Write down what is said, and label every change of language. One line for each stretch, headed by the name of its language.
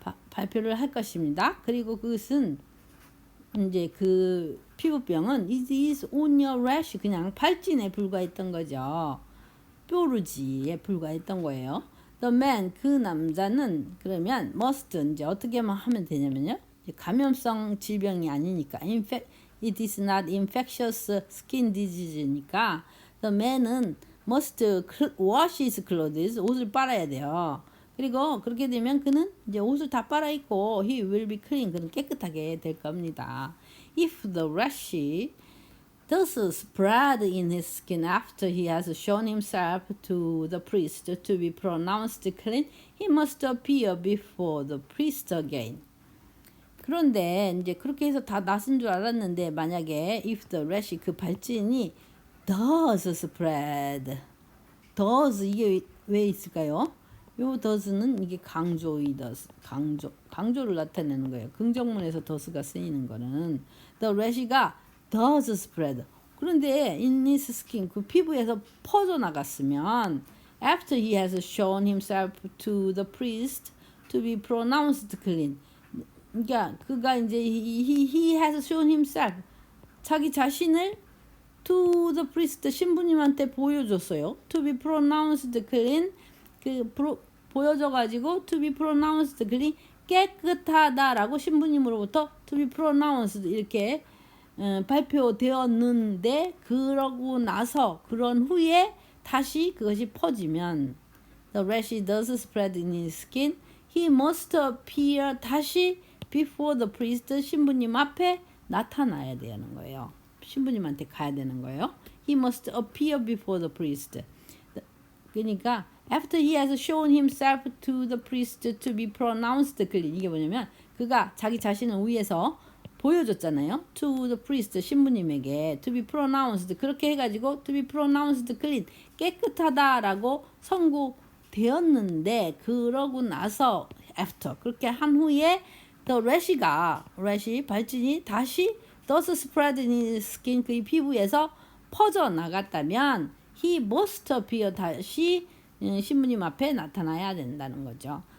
Korean: 발표를 할 것입니다. 그리고 그것은 이제 그 피부병은
English: it is only a rash
Korean: 그냥 발진에 불과했던 거죠. 뾰루지에 불과했던 거예요.
English: The man
Korean: 그 남자는 그러면 must 이제 어떻게 하면 되냐면요. 감염성 질병이 아니니까
English: it is not infectious skin disease
Korean: 니까 the man은
English: must wash his clothes
Korean: 옷을 빨아야 돼요. 그리고 그렇게 되면 그는 이제 옷을 다 빨아입고
English: he will be clean
Korean: 그는 깨끗하게 될 겁니다.
English: If the rash does spread in his skin after he has shown himself to the priest to be pronounced clean, he must appear before the priest again.
Korean: 그런데 이제 그렇게 해서 다 낫은 줄 알았는데 만약에
English: if the rash
Korean: 그 발진이
English: does spread does
Korean: 이게 왜 있을까요? 요 does는 이게 강조의 does 강조를 나타내는 거예요. 긍정문에서
English: does가 쓰이는 거는 the rash가 does spread 그런데 in his skin
Korean: 그 피부에서 퍼져 나갔으면
English: after he has shown himself to the priest to be pronounced clean
Korean: 그러니까 그가 이제
English: he has shown himself
Korean: 자기 자신을
English: to the priest
Korean: 신부님한테 보여줬어요.
English: to be pronounced clean
Korean: 보여줘 가지고
English: to be pronounced clean
Korean: 깨끗하다라고 신부님으로부터
English: to be pronounced
Korean: 이렇게 발표되었는데 그러고 나서 그런 후에 다시 그것이 퍼지면
English: the rash does spread in his skin he must appear 다시 before the priest.
Korean: 신부님 앞에 나타나야 되는 거예요. 신부님한테 가야 되는 거예요.
English: He must appear before the priest.
Korean: 그러니까
English: after he has shown himself to the priest to be pronounced clean.
Korean: 이게 뭐냐면 그가 자기 자신을 위해서 보여줬잖아요.
English: To the priest,
Korean: 신부님에게 to be pronounced, 그렇게 해가지고
English: to be pronounced clean,
Korean: 깨끗하다라고 선고되었는데, 그러고 나서 after, 그렇게 한 후에 the rash, 발진이 다시
English: thus spread in his skin,
Korean: 그의 피부에서 퍼져나갔다면
English: he must appear,
Korean: 다시 신부님 앞에 나타나야 된다는 거죠.